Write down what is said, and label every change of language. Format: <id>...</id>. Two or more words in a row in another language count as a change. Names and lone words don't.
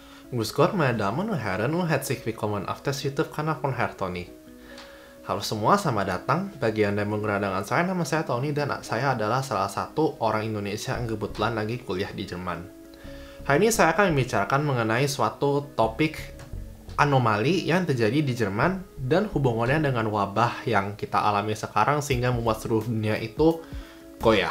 <de>Grüß meine Damen und Herren und herzlich willkommen auf das YouTube-Kanal von Herr Tony.</de> <id>Halo semua, selamat datang. Bagi Anda yang menggunakan dengan saya, nama saya Tony dan saya adalah salah satu orang Indonesia yang kebetulan lagi kuliah di Jerman. Hari ini saya akan membicarakan mengenai suatu topik anomali yang terjadi di Jerman dan hubungannya dengan wabah yang kita alami sekarang sehingga membuat seluruh dunia itu goyah.</id>